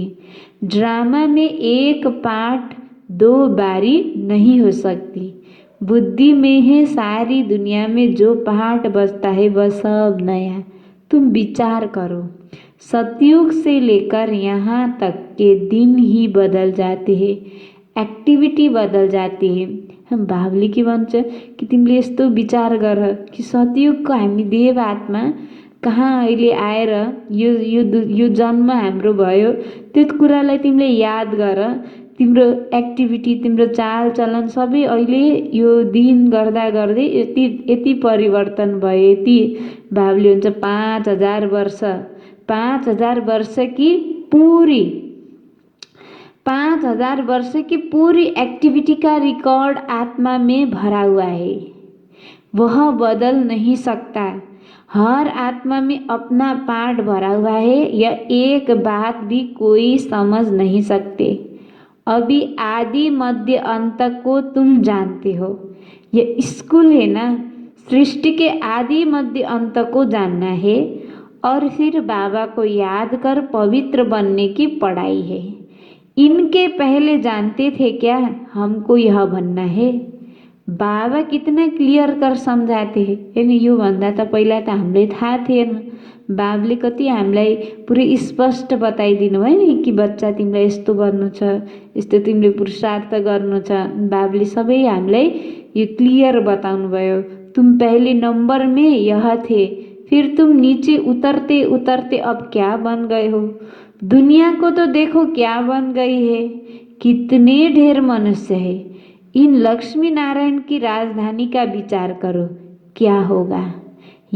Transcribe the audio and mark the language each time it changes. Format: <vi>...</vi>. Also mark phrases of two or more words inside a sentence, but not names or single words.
<hi>ड्रामा में एक पार्ट 2 बारी नहीं हो सकती। बुद्धि में है सारी दुनिया में जो पार्ट बचता है वह सब नया। तुम विचार करो, सतयुग से लेकर यहाँ तक के दिन ही बदल जाते हैं, एक्टिभिटी बदल जाती है।</hi> <ne>हम बाबुले के भन्छ कि तिमीले यस्तो विचार गर कि सतयुगको हामी देव आत्मा कहाँ अहिले आएर यो जन्म हाम्रो भयो, त्यो कुरालाई तिमीले याद गर। तिम्रो एक्टिभिटी, तिम्रो चालचलन सबै अहिले यो दिन गर्दा गर्दै यति परिवर्तन भयो। यति बाबुले हुन्छ</ne> <hi>5000 वर्ष, 5000 वर्ष की पूरी 5000 वर्ष की पूरी एक्टिविटी का रिकॉर्ड आत्मा में भरा हुआ है, वह बदल नहीं सकता। हर आत्मा में अपना पार्ट भरा हुआ है, यह एक बात भी कोई समझ नहीं सकते। अभी आदि मध्य अंत को तुम जानते हो। यह स्कूल है ना, सृष्टि के आदि मध्य अंत को जानना है और फिर बाबा को याद कर पवित्र बनने की पढ़ाई है। इनके पहले जानते थे क्या हमको यह बनना है? बाबा कितना क्लियर कर समझाते हैं, यानी</hi> <ne>यो भन्दा त पहिला त हामीलाई थाहा थिएन। बाबले कति हामीलाई पुरै स्पष्ट बताइदिनु भयो नि कि बच्चा तिमीलाई यस्तो गर्नु छ, यस्तो तिमीले पुरुषार्थ गर्नु छ। बाबले सबै हामीलाई यो क्लियर बताउनु भयो।</ne> <hi>तुम पहले नंबर में यह थे, फिर तुम नीचे उतरते उतरते अब क्या बन गए हो। दुनिया को तो देखो क्या बन गई है, कितने ढेर मनुष्य है। इन लक्ष्मी नारायण की राजधानी का विचार करो, क्या होगा।</hi>